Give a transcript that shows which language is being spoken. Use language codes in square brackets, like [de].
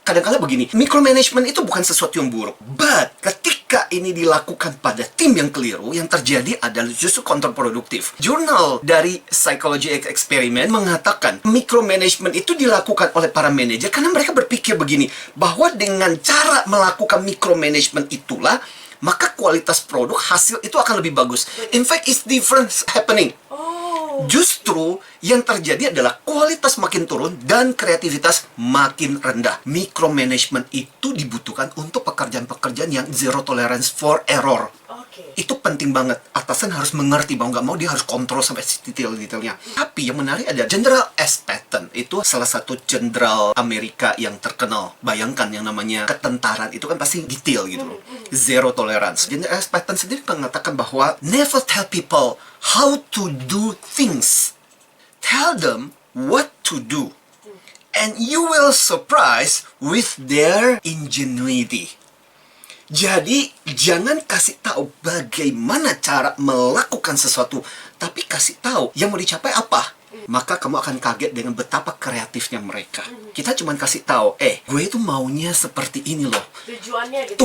[id] Kadang-kadang begini, micromanagement itu bukan sesuatu yang buruk, but ketika ini dilakukan pada tim yang keliru, yang terjadi adalah justru kontraproduktif. Jurnal dari Psychology Experiment mengatakan micromanagement itu dilakukan oleh para manajer karena mereka berpikir begini, bahwa dengan cara melakukan micromanagement itulah maka kualitas produk hasil itu akan lebih bagus. [en] In fact, it's different happening. [id] Justru yang terjadi adalah kualitas makin turun dan kreativitas makin rendah. Micromanagement itu dibutuhkan untuk pekerjaan-pekerjaan yang zero tolerance for error. Itu penting banget. Atasan harus mengerti bahwa nggak mau dia harus kontrol sampai detail-detailnya. Tapi yang menarik ada General S. Patton. Itu salah satu jenderal Amerika yang terkenal. Bayangkan yang namanya ketentaran itu kan pasti detail gitu loh. Zero tolerance. General S. [en] Patton [id] sendiri mengatakan bahwa [en] never tell people how to do things. Tell them what to do. And you will surprise with their ingenuity. [id] Jadi, jangan kasih tahu bagaimana cara melakukan sesuatu, tapi kasih tahu yang mau dicapai apa. Maka kamu akan kaget dengan betapa kreatifnya mereka. Kita cuma kasih tahu, gue itu maunya seperti ini loh. Tujuannya gitu.